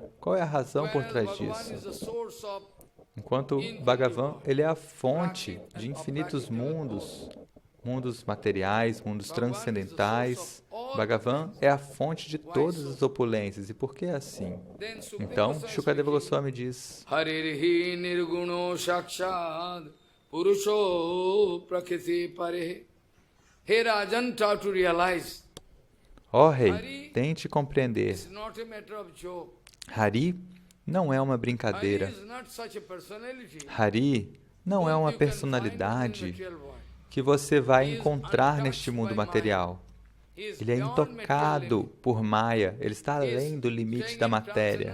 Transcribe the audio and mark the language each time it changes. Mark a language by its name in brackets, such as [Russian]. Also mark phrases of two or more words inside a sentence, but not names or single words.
[Portuguese] Qual é a razão por trás disso? Enquanto Bhagavan, ele é a fonte de infinitos mundos, mundos materiais, mundos transcendentais. Bhagavan é a fonte de todas as opulências. E por que é assim? Então, Shukadeva Goswami diz: [Sanskrit] हरिर्हि निर्गुणः साक्षात् पुरुषः प्रकृतेः परः. [English] Hey Rajan, try to realize. [Portuguese] Ó rei, tente compreender. Hari não é uma brincadeira. Hari não é uma personalidade que você vai encontrar neste mundo material. Ele é intocado por Maya, ele está além do limite da matéria.